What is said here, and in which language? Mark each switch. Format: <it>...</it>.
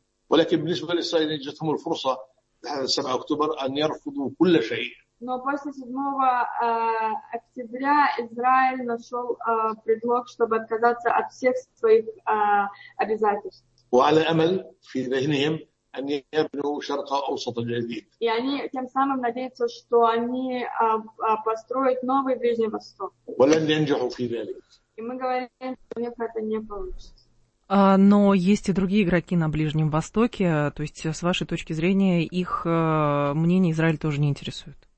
<ar>ولكن بالنسبة للإسرائيليين جاتهم الفرصة 7 أكتوبر أن يرفضوا كل شيء.</ar> <ru>Но после 7 октября Израиль нашел предлог, чтобы отказаться от всех своих обязательств.</ru> <ar>وعلى أمل في ذهنهم أن يبنوا شرق أوسط الجديد. يعني</ar> <ru>тем самым надеются, что они построят новый Ближний Восток.</ru> <ar>ولن ينجحوا في ذلك.</ar> <ru>И мы говорим, что у них это не получится. Но есть и другие игроки на Ближнем Востоке, то есть с вашей точки зрения их мнение Израиль тоже не интересует.</ru>